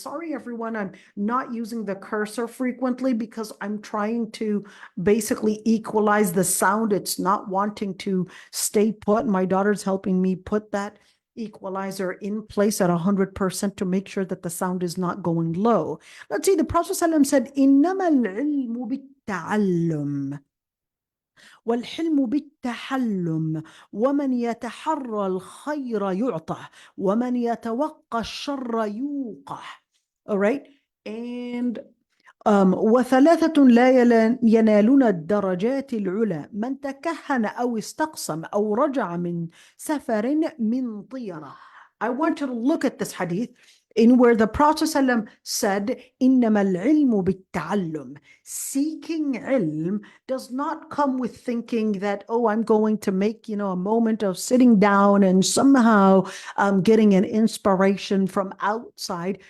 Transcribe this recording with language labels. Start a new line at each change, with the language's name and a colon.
English: Sorry, everyone, I'm not using the cursor frequently because I'm trying to basically equalize the sound. It's not wanting to stay put. My daughter's helping me put that equalizer in place at 100% to make sure that the sound is not going low. Let's see, the Prophet ﷺ said,
Arabic: إِنَّمَا الْعِلْمُ بِالتَّعَلُّمِ والحلم بالتحلم ومن يتحرى الخير يعطى ومن يتوقى الشر يوقع.
English: All right. And
Arabic: وثلاثة لا ينالون الدرجات العلى من تكهن أو استقسم أو رجع من سفر من طيرة.
English: I want you to look at this hadith in where the Prophet ﷺ said,
Arabic: إِنَّمَا الْعِلْمُ بِالتَّعَلُّمِ.
English: Seeking ilm does not come with thinking that, oh, I'm going to make, a moment of sitting down and somehow getting an inspiration from outside.